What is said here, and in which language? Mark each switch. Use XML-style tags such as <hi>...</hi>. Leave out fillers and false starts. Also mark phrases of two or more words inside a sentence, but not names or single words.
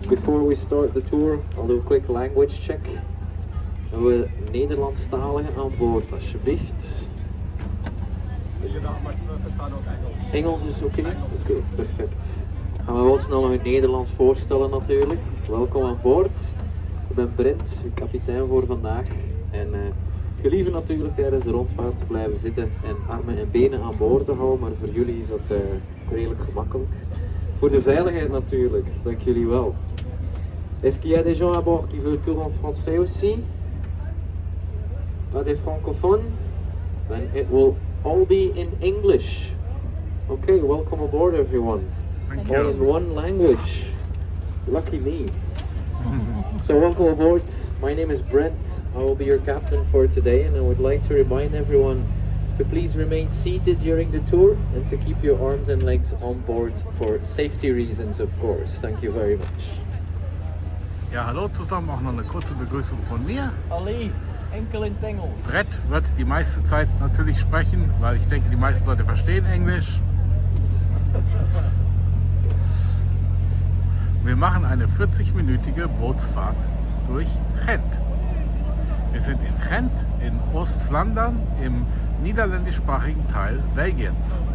<en>Before we start the tour, I'll do a quick language check.</en> <nl>We hebben Nederlandstaligen aan boord, alsjeblieft. Engels is oké? Oké, perfect. Gaan we wel snel nog in het Nederlands voorstellen natuurlijk. Welkom aan boord. Ik ben Brent, uw kapitein voor vandaag. En gelieve natuurlijk tijdens de rondvaart te blijven zitten en armen en benen aan boord te houden, maar voor jullie is dat redelijk gemakkelijk. Voor de veiligheid natuurlijk, dank jullie wel.</nl> <fr>Est-ce qu'il y a des gens à bord qui veulent le tour en français aussi? Pas des francophones?</fr> <en>Then it will all be in English. Okay, welcome aboard everyone. All in one language. Lucky me. So welcome aboard. My name is Brent. I will be your captain for today, and I would like to remind everyone to please remain seated during the tour and to keep your arms and legs on board for safety reasons, of course. Thank you very much.</en> <de>Ja, hallo zusammen, auch noch eine kurze Begrüßung von mir.</de> <nl>Ali, enkel in het Engels.</nl> <de>Brett wird die meiste Zeit natürlich sprechen, weil ich denke, die meisten Leute verstehen Englisch. Wir machen eine 40-minütige Bootsfahrt durch Gent. Wir sind in Gent, in Ostflandern, im niederländischsprachigen Teil Belgiens.</de>